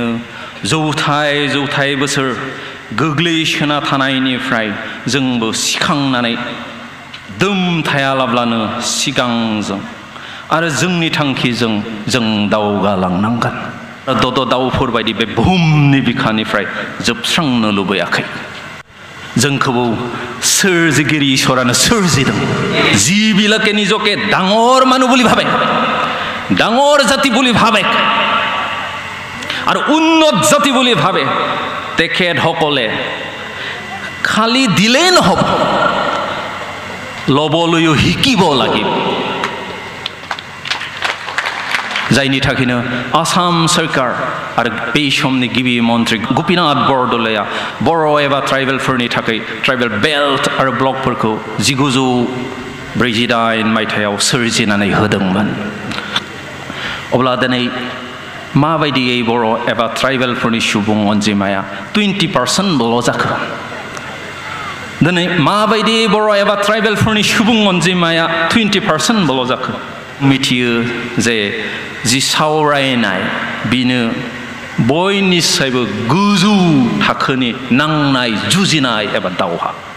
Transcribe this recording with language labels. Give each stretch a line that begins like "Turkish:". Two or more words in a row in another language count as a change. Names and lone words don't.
Bodo: जौथाय बोसोर गोग्लैसोना थानायनिफ्राय जोंबो सिखांनानै दोम थायालाब्लानो सिगांजों आरो जोंनि थांखिजों जों दावगालांनांगोन दद दाउफोर बायदि बे बुहुमनि बिखानिफ्राय जोबस्रांनो लुबैयाखै जोंखौबो सोरजिगिरि ईश्वरानो सोरजिदों
Assamese: যিবিলাকে নিজকে ডাঙৰ মানুহ বুলি ভাবে ডাঙৰ জাতি বুলি ভাবে আৰু উন্নত জাতি বুলি ভাবে তেখেতসকলে খালি দিলেই নহব লবলৈও শিকিব লাগিব
Bodo: जायनि थाखायनो आसाम सरकार आरो बे समनि गिबि मन्त्रि गोपीनाथ बरदलैया बर' एबा ट्राइबेलफोरनि थाखाय
English: tribal belt
Bodo: आरो ब्लकफोरखौ 1949 मायथाइयाव सोरजिनानै होदोंमोन अब्ला दिनै माबायदियै बर' एबा ट्राइबेलफोरनि सुबुं अनजिमाया 20% जाखो दिनै माबायदि बर' एबा ट्राइबेलफोरनि सुबुं अनजिमाया 20% जाखो मिथियो जे जि सावरायनाय बिनो बयनिसायबो गोजौ थाखोनि नांनाय जुजिनाय एबा दावहा